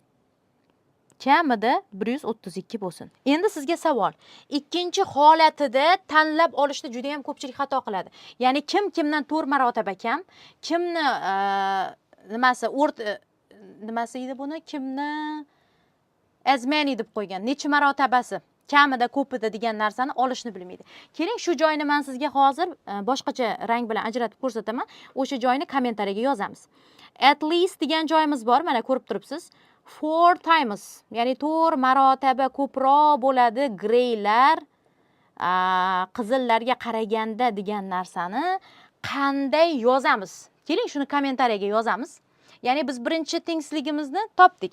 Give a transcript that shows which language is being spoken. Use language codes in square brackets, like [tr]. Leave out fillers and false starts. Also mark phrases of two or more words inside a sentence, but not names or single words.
[uz] Kamida 132 bo'lsin. Endi sizga savol. Ikkinchi holatida tanlab olishda juda ham ko'pchilik xato qiladi. Ya'ni kim kimdan 4 marotaba kam, kimni nimasi edi buni? Kimni [en] as many [uz] deb qo'ygan. Necha marotabasi? Kamida ko'pida degan narsani olishni bilmaydi. Keling, shu joyni men sizga hozir boshqacha rang bilan ajratib ko'rsataman. O'sha joyni kommentariyaga yozamiz. [en] At least [uz] degan joyimiz bor, mana ko'rib turibsiz. 4 times, ya'ni 4 marotaba ko'proq bo'ladi greylar qizillarga qaraganda degan narsani qanday yozamiz? Keling, shuni kommentariyaga yozamiz. Ya'ni biz birinchi tengsizligimizni topdik.